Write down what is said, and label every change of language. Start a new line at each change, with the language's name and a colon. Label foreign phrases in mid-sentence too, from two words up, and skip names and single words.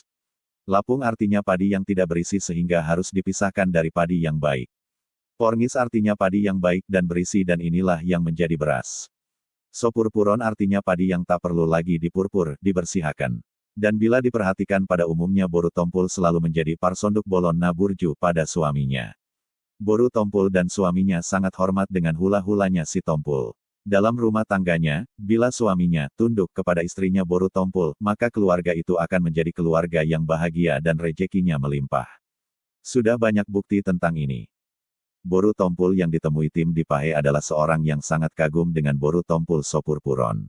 Indonesian: Lapung artinya padi yang tidak berisi sehingga harus dipisahkan dari padi yang baik. Porngis artinya padi yang baik dan berisi dan inilah yang menjadi beras. Sopurpuron artinya padi yang tak perlu lagi dipurpur, dibersihkan. Dan bila diperhatikan pada umumnya Boru Tompul selalu menjadi
Batak Toba: parsonduk bolon naburju
Indonesian: pada suaminya. Boru Tompul dan suaminya sangat hormat dengan hula-hulanya Sitompul. Dalam rumah tangganya, bila suaminya tunduk kepada istrinya Boru Tompul, maka keluarga itu akan menjadi keluarga yang bahagia dan rezekinya melimpah. Sudah banyak bukti tentang ini. Boru Tompul yang ditemui tim di Pahe adalah seorang yang sangat kagum dengan Boru Tompul Sopurpuron.